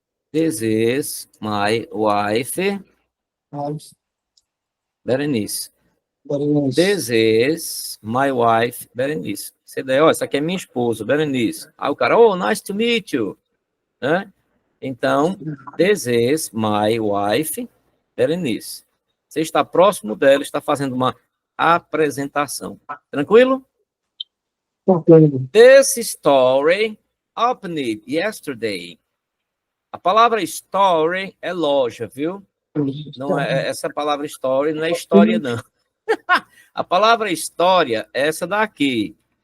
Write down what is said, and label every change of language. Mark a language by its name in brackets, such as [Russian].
[English] This is my wife, Berenice. This is my wife, Berenice. [Portuguese] Você daí, ó, essa aqui é minha esposa, Berenice. Aí o cara, oh, [English] nice to meet you. [Portuguese] Né? Então, [English] this is my wife, Berenice. [Portuguese] Você está próximo dela, está fazendo uma apresentação. Tranquilo? [English] This story opened yesterday. [Portuguese] A palavra story é loja, viu? Não é, essa palavra story não é história, não. A palavra história é essa daqui.